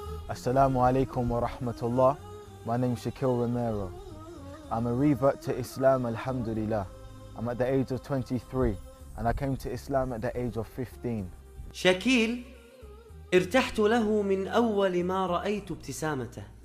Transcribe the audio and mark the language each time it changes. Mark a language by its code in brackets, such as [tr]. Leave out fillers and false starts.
[ar] السلام عليكم ورحمة الله. [en] My name is Shaquille Romero. I'm a revert to Islam, alhamdulillah. I'm at the age of 23, and I came to Islam at the age of 15. [ar] شاكيل ارتحت له من أول ما رأيت ابتسامته.